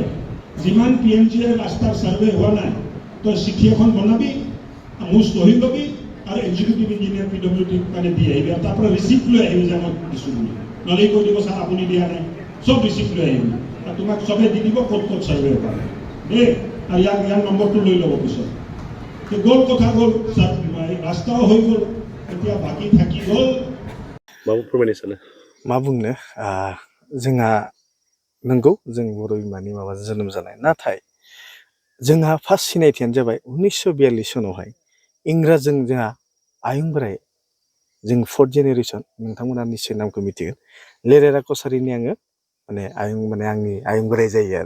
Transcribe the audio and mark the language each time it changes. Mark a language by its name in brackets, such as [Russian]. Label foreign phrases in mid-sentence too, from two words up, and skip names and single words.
[Assamese] যিমান PMGৰ ৰাস্তাৰ ছাৰ্ভে হোৱা নাই, তই চিঠি এখন বনাবি, মোৰ চহী ল'বি আৰু [English] executive engineer [Assamese] PWD কাৰণে দি আহিবি, আৰু তাৰ পৰা ৰিচিপ্ট লৈ আহিবি যে মই দিছোঁ বুলি। নহ'লে কৈ দিব ছাৰ আপুনি দিয়া নাই, চব ৰিচিপ্ট লৈ আহিবি, আৰু তোমাক চবে দি দিব ক'ত ক'ত ছাৰ্ভে কৰে দেই, আৰু ইয়াৰ নম্বৰটো লৈ ল'ব পিছত। গ'ল কথা গ'ল, ৰাস্তাও হৈ গ'ল, এতিয়া বাকী থাকি গ'ল। [Bodo] माबा फोरमायनो सानो? मा बुंनो, जोंहा नंगौ जों बर' बिमानि माबाजों जोनोम जानाय, नाथाय जोंहा फार्स्ट सिनायथियानो जाबाय 1942 सनावहाय इंराजजों जोंहा आयं बोराय, जों [English] 4th generation, [Bodo] नोंथांमोना निश्चय नामखौ मिथिगोन, लेरेरा कसारिनि आङो माने आंनि आयं बोराय जायो आरो।